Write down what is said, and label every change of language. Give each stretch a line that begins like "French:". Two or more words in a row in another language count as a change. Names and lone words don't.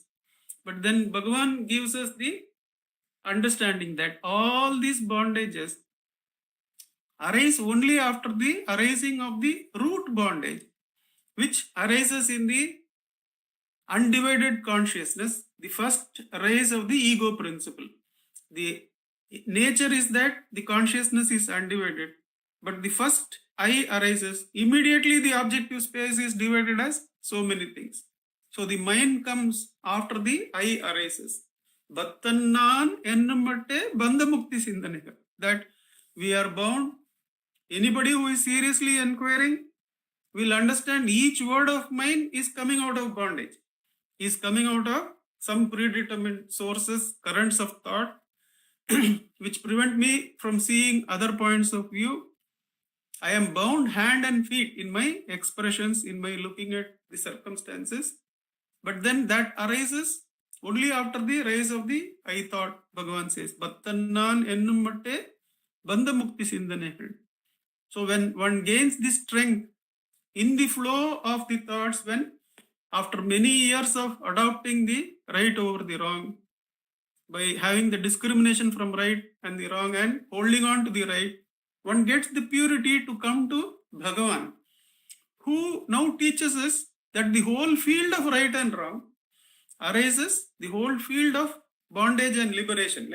English: But then Bhagavan gives us the understanding that all these bondages arise only after the arising of the root bondage, which arises in the undivided consciousness, the first rise of the ego principle. The nature is that the consciousness is undivided, but the first I arises, immediately the objective space is divided as so many things. So the mind comes after the I arises.
Malayalam: ബദ്ധനാൻ എന്നുമത്തേ ബന്ധമുക്തി ചിന്തനേക.
English: That we are bound. Anybody who is seriously inquiring will understand each word of mine is coming out of bondage. Is coming out of some predetermined sources, currents of thought, which prevent me from seeing other points of view. I am bound hand and feet in my expressions, in my looking at the circumstances. But then that arises only after the rise of the I thought, Bhagavan says.
Malayalam: ബദ്ധനാൻ എന്നുമത്തേ ബന്ധമുക്തി ചിന്തനകൾ.
English: So when one gains this strength in the flow of the thoughts, when after many years of adopting the right over the wrong, by having the discrimination from right and the wrong and holding on to the right, one gets the purity to come to Bhagavan, who now teaches us that the whole field of right and wrong arises, the whole field of bondage and liberation.